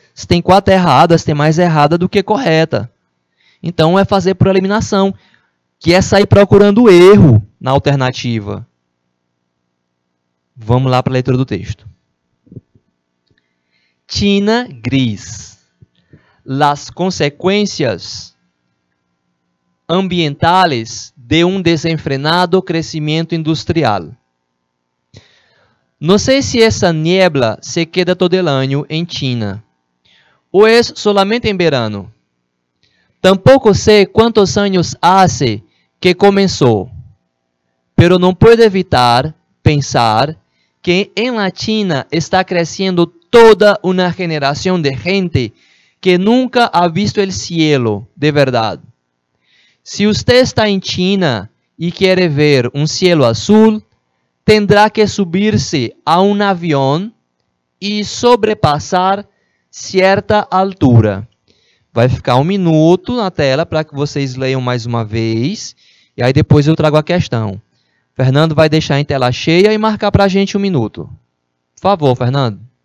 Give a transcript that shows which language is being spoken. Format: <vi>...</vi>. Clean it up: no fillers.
<pt>Se tem 4 erradas, tem mais errada do que correta. Então, é fazer por eliminação, que é sair procurando o erro na alternativa. Vamos lá para a leitura do texto.</pt> <es>China gris. Las consecuencias ambientales de un desenfrenado crecimiento industrial. No sé si esa niebla se queda todo el año en China, o es solamente en verano. Tampoco sé cuántos años hace que comenzó, pero no puedo evitar pensar que en la China está creciendo toda una generación de gente que nunca ha visto el cielo de verdad. Si usted está en China y quiere ver un cielo azul, tendrá que subirse a un avión y sobrepasar certa altura.</es> <pt>Vai ficar 1 minuto na tela para que vocês leiam mais uma vez. E aí depois eu trago a questão. Fernando vai deixar em tela cheia e marcar para a gente 1 minuto. Por favor, Fernando.</pt>